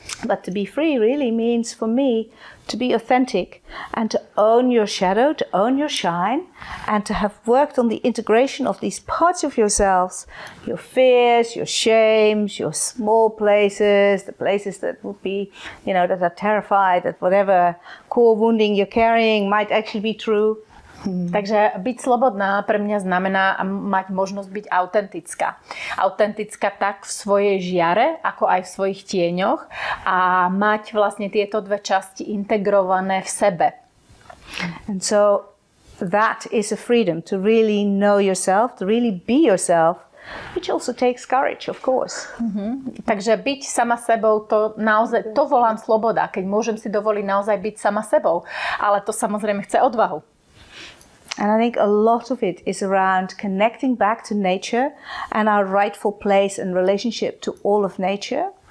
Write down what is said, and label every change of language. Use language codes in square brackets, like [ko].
[en] But to be free really means for me to be authentic and to own your shadow, to own your shine, and to have worked on the integration of these parts of yourselves, your fears, your shames, your small places, the places that would be, that are terrified that whatever core wounding you're carrying might actually be true. [sk] Takže byť slobodná pre mňa znamená mať možnosť byť autentická. Autentická tak v svojej žiare, ako aj v svojich tieňoch a mať vlastne tieto dve časti integrované v sebe. [en] And so that is a freedom to really know yourself, to really be yourself, which also takes courage, of course. [sk] Takže byť sama sebou, to naozaj, to volám sloboda, keď môžem si dovoliť naozaj byť sama sebou. Ale to samozrejme chce odvahu. [en] And I think a lot of it is around connecting back to nature and our rightful place and relationship to all of nature.